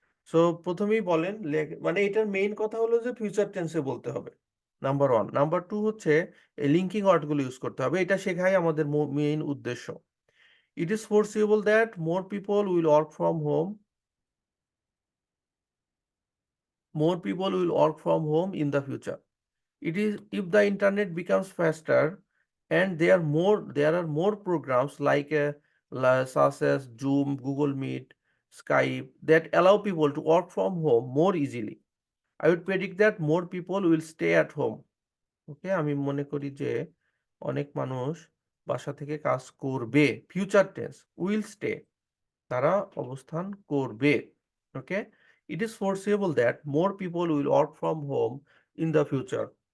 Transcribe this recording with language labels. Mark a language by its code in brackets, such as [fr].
[bn] So প্রথমেই বলেন মানে এটার মেইন কথা হলো যে ফিউচার টেন্সে বলতে হবে, নাম্বার ওয়ান। নাম্বার টু হচ্ছে এই লিঙ্কিং ওয়ার্ডগুলো ইউজ করতে হবে, এটা শেখাই আমাদের মেইন উদ্দেশ্য। [en] It is forcible that more people will work from home, more people will work from home in the future. It is if the internet becomes faster and there are more programs like such as Zoom, Google Meet, Skype that allow people to work from home more easily. I would predict that more people will stay at home. [bn] ওকে, আমি মনে করি যে অনেক মানুষ বাসা থেকে কাজ করবে, ফিউচার টেন্স, [en] will stay, [bn] তারা অবস্থান করবে। [en] Okay, it is foreseeable that more people will work from home in the future.